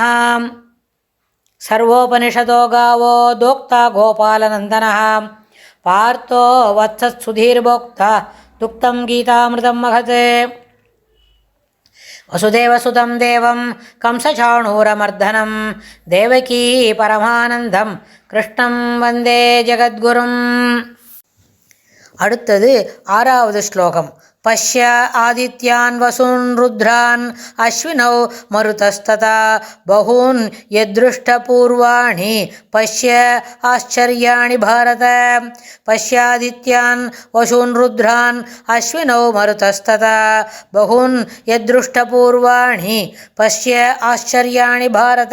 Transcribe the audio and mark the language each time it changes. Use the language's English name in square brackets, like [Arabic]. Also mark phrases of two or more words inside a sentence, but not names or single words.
[Sanskrit] सर्वोपनिषदो गावो दोक्ता गोपालनन्दनः पार्थो वत्सत्सुधीर्भोक्ता दुक्तं गीतामृतं महत्। वसुदेवसुतं देवं कंसचाणूरमर्दनं देवकी परमानन्दं कृष्णं वन्दे जगद्गुरुम्। [Tamil] அடுத்தது ஆறாவது ஸ்லோகம். [Sanskrit] पश्य आदित्यान् वसून् रुद्रान् अश्विनौ मरुतस्तथा बहून् यदृष्टपूर्वाणि पश्य आश्चर्याणि भारत. पश्यादित्यान् वसून् रुद्रान् अश्विनौ मरुतस्तथा बहून् यदृष्टपूर्वाणि पश्य आश्चर्याणि भारत.